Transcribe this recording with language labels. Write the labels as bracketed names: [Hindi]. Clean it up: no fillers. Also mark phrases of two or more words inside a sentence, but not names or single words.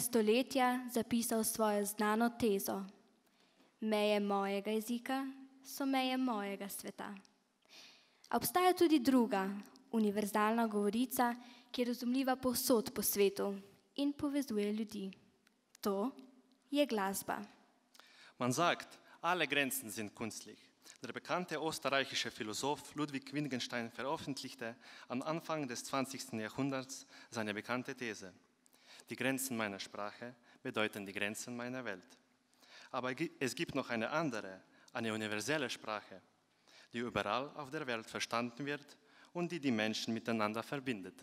[Slovenian] stoletja zapisal svojo znano tezo: Meje mojega jezika so meje mojega sveta. A obstaja tudi druga, univerzalna govorica, ki je razumljiva povsod po svetu in povezuje ljudi. To je glasba. [German] Man sagt, alle Grenzen sind kunstlich. Der bekannte österreichische Philosoph Ludwig Wittgenstein veröffentlichte am Anfang des 20. Jahrhunderts seine bekannte These: Die Grenzen meiner Sprache bedeuten die Grenzen meiner Welt. Aber es gibt noch eine andere, eine universelle Sprache, die überall auf der Welt verstanden wird und die die Menschen miteinander verbindet.